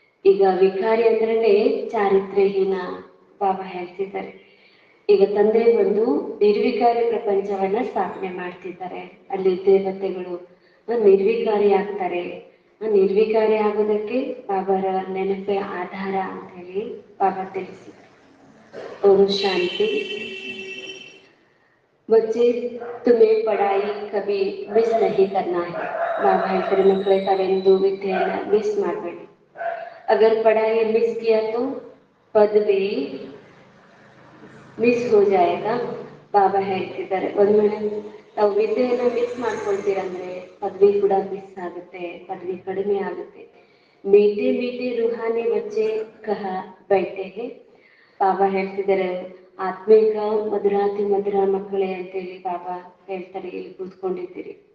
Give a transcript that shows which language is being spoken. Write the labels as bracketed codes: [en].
[kn] ಈಗ ವಿಕಾರಿ ಅಂದ್ರೇನೆ ಚಾರಿತ್ರ್ಯಹೀನ. ಬಾಬಾ ಹೇಳ್ತಿದ್ದಾರೆ, ಈಗ ತಂದೆ ಬಂದು ನಿರ್ವಿಕಾರಿ ಪ್ರಪಂಚವನ್ನ ಸ್ಥಾಪನೆ ಮಾಡ್ತಿದ್ದಾರೆ. ಅಲ್ಲಿ ದೇವತೆಗಳು ನಿರ್ವಿಕಾರಿ ಆಗ್ತಾರೆ. ನಿರ್ವಿಕಾರಿ ಆಗೋದಕ್ಕೆ ಬಾಬಾರ ನೆನಪೇ ಆಧಾರ ಅಂತ ಹೇಳಿ ಬಾಬಾ ತಿಳಿಸಿದ್ದಾರೆ. [hi] ओम शांति। बच्चे, तुम्हें पढ़ाई कभी मिस नहीं करना है। [kn] बाबा ಹೇಳ್ತಾರೆ, ಮಕ್ಕಳೇ ತಾವೆಂದು ವಿದ್ಯೆಯನ್ನ ಮಿಸ್ ಮಾಡಬೇಡಿ. [hi] अगर पढ़ाई मिस किया तो पदवी ಮಿಸ್ हो जाएगा. [kn] ಬಾಬಾ ಹೇಳ್ತಿದ್ದಾರೆ, ಒಂದ್ ವೇಳೆ ನಾವು ವಿದ್ಯೆಯನ್ನ ಮಿಸ್ ಮಾಡ್ಕೊಳ್ತೀರಂದ್ರೆ ಪದವಿ ಕೂಡ ಮಿಸ್ ಆಗುತ್ತೆ, ಪದವಿ ಕಡಿಮೆ ಆಗುತ್ತೆ. [hi] मीठे मीठे रूहानी बच्चे कहाँ बैठे हैं. [kn] ಬಾಬಾ ಹೇಳ್ತಿದ್ದಾರೆ, ಆತ್ಮಿಕ ಮಧುರಾತಿ ಮಧುರ ಮಕ್ಕಳೇ ಅಂತೇಳಿ ಬಾಬಾ ಹೇಳ್ತಾರೆ, ಇಲ್ಲಿ ಕೂತ್ಕೊಂಡಿದ್ದೀರಿ.